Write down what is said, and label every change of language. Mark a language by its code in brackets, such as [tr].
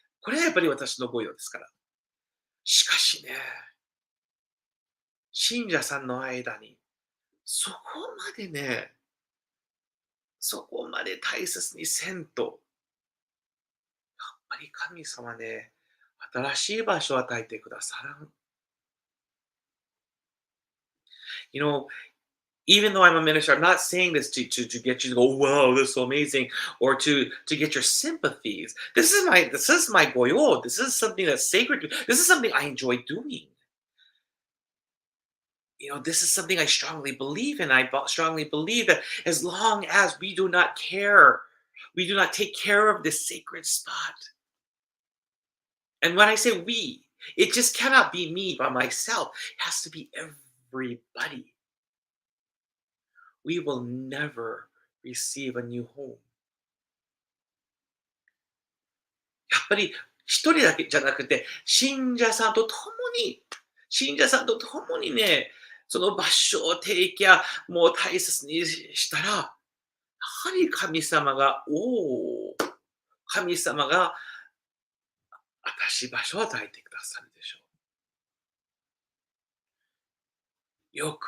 [ja] これはやっぱり私の御用ですから。しかしね、信者さんの間に、そこまでね、そこまで大切にせんと、やっぱり神様ね、新しい場所を与えてくださらん。 [en] You know, even though I'm a minister, I'm not saying this to get you to go, wow, this is so amazing, or to get your sympathies. This is my goyo. This is something that's sacred. This is something I enjoy doing. This is something I strongly believe in. Strongly believe that as long as we do not care, we do not take care of this sacred spot. And when I say we, it just cannot be me by myself. It has to be everybody. We will never receive a new home. [ja] やっぱり一人だけじゃなくて、信者さんと共にね、その場所を提供、もう大切にしたら、やはり神様が私場所を与えてくださるでしょう。